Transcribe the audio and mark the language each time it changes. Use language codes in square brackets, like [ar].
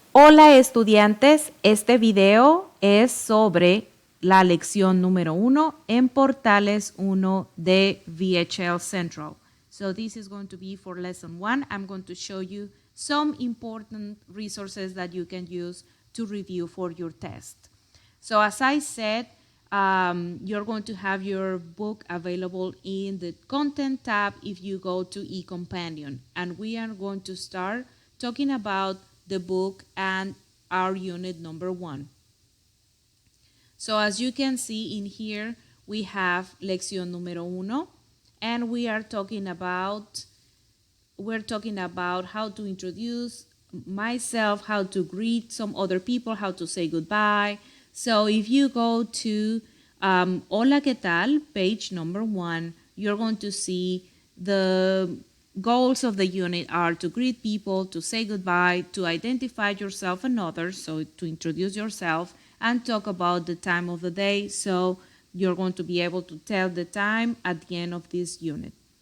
[es] Hola estudiantes, este video es sobre la lección número 1 en Portales 1 de VHL Central. [en] So this is going to be for lesson 1. I'm going to show you some important resources that you can use to review for your test. So as I said, you're going to have your book available in the content tab if you go to eCompanion. And we are going to start talking about the book and our unit number 1. So as you can see in here, we have lección número 1, and we're talking about how to introduce myself, how to greet some other people, how to say goodbye. So if you go to Hola, ¿qué tal? Page number 1, you're going to see the goals of the unit are to greet people, to say goodbye, to identify yourself and others, so to introduce yourself, and talk about the time of the day. So you're going to be able to tell the time at the end of this unit.